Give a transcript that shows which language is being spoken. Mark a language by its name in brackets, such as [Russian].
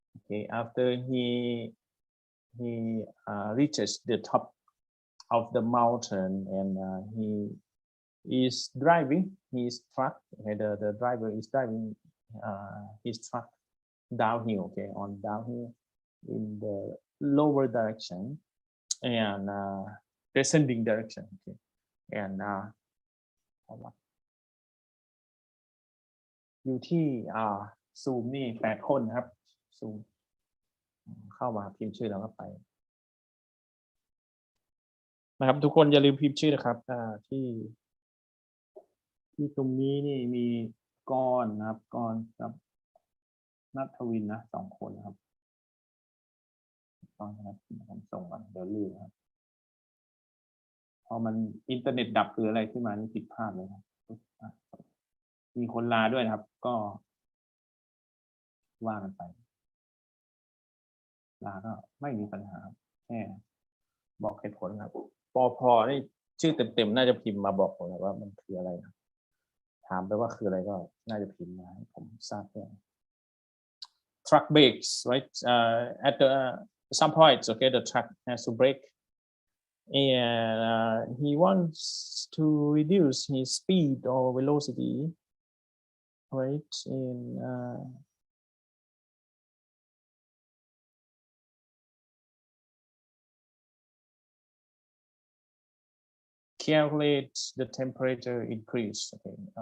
[English] Okay, after he reaches the top of the mountain and he is driving his truck. Okay, the driver is driving his truck downhill. Okay, on downhill in the lower direction and descending direction. Okay, and [Thai] อยู่ที่ซูมนี่8 คนครับซูมเข้ามาพิมพ์ชื่อแล้วก็ไปนะครับทุกคนอย่าลืมพิมพ์ชื่อนะครับที่ ตรงนี้นี่มีกรนะครับกรกับนัทวินนะ2 คนนะครับต้องนะครับส่งมาเดี๋ยวลืมครับพอมันอินเทอร์เน็ตดับคืออะไรขึ้นมานี่ผิดพลาดเลยครับมีคนลาด้วยนะครับก็ว่ากันไป ลาก็ไม่มีปัญหาแค่บอกเหตุผลครับปพนี่ชื่อเต็มๆน่าจะพิมพ์มาบอกผมเลยว่ามันคืออะไรนะถามไปว่าคืออะไรก็น่าจะพิมพ์มาให้ผมทราบด้วย [English] truck brakes, right? At some points, okay, the truck has to brake, and he wants to reduce his speed or velocity, right? And calculate the temperature increase. Okay.